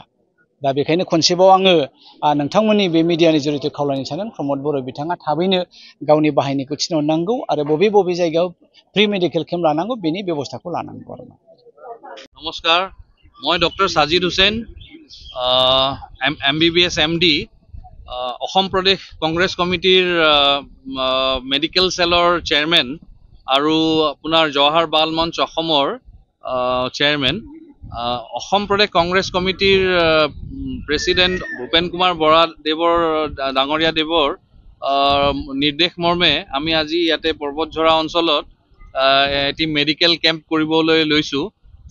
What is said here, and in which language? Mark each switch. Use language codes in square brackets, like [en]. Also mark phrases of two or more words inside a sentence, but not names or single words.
[brx] दा बेखायनो खनसेबाव आङो नोंथांमोननि बे मिडियानि जुरिथे खावलायनो सानदों प्रमद बर' बिथाङा थाबैनो गावनि बाहायनायखौ थिनहरनांगौ आरो बबे बबे जायगायाव [en] free medical camp [brx] लानांगौ बेनि बेबस्थाखौ लानांगौ आरो। [hi] नमस्कार, मैं [as] डक्टर साजिद हुसैन MBBS MD অসম প্ৰদেশ কংগ্ৰেছ কমিটিৰ মেডিকেল সেলৰ চেয়াৰমেন আৰু আপোনাৰ জৱাহৰ বাল মঞ্চ অসমৰ চেয়াৰমেন। অসম প্ৰদেশ কংগ্ৰেছ কমিটিৰ প্ৰেচিডেণ্ট ভূপেন কুমাৰ বৰা ডাঙৰীয়া দেৱৰ নিৰ্দেশ মৰ্মে আমি আজি ইয়াতে পৰ্বতঝৰা অঞ্চলত এটি [en] medical camp [as] কৰিবলৈ লৈছোঁ।